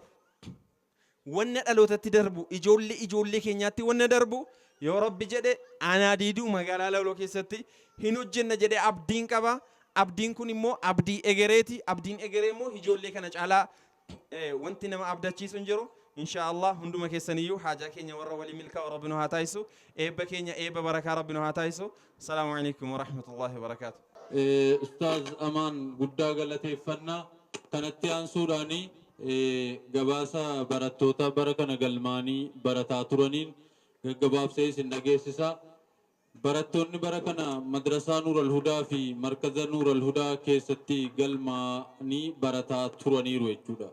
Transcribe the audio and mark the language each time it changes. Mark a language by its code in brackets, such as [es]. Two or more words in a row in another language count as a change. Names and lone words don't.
[om] Wanna dhalootatti darbu ijoollee keenyaatti wanna darbu yoo Rabbi jedhe anaa diiduu magaalaa Lawloo keessatti hin hojjenna jedhe abdiin qaba. Abdiin kun immoo abdii egereeti. Abdiin egeree immoo ijoollee kana caalaa wanti nama abdachiisu hin jiru. Inshaallah hunduma keessaniyyuu haajaa keenya warra walii milkaa'u Rabbi nu haa taasisu. Eebba keenya eebba barakaa Rabbi nu haa taasisu. [ar] السلام عليكم ورحمة الله وبركاته. [om] Ustaaz Amaan guddaa galateeffannaa kanatti aansuudhaanii gabaasa barattoota bara kana galmaanii barataa turaniin gaggabaabsee isin dhageessisa. Barattoonni bara kana madrasaa Nuural Hudaa fi markaza Nuural Hudaa keessatti galmaanii barataa turaniiru jechuudha.